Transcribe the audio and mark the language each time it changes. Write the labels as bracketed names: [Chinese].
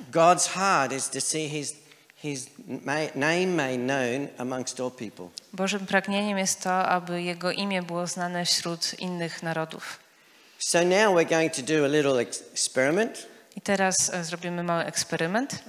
[English] God's heart is to see his name made known amongst all people. [Polish] Bożym pragnieniem jest to, aby Jego imię było znane wśród innych narodów. [English] So now we're going to do a little experiment. [Polish] I teraz zrobimy mały eksperyment,